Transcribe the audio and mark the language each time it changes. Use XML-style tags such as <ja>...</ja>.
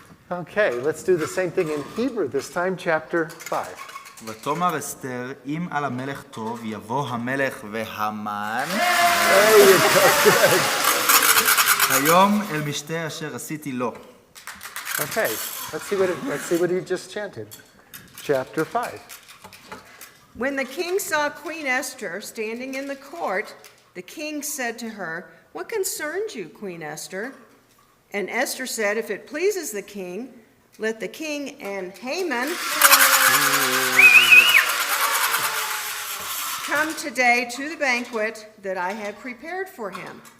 <en>Okay, let's do the same thing in Hebrew this time, chapter 5.</en> <he>ותאמר אסתר, אם על המלך טוב, יבוא המלך והמן. היום אל משתה אשר עשיתי לו.</he> <en>Okay, let's see what he just chanted. Chapter 5. When the king saw Queen Esther standing in the court, the king said to her, "What concerns you, Queen Esther?" And Esther said, "If it pleases the king, let the king and Haman come today to the banquet that I have prepared for him."</en>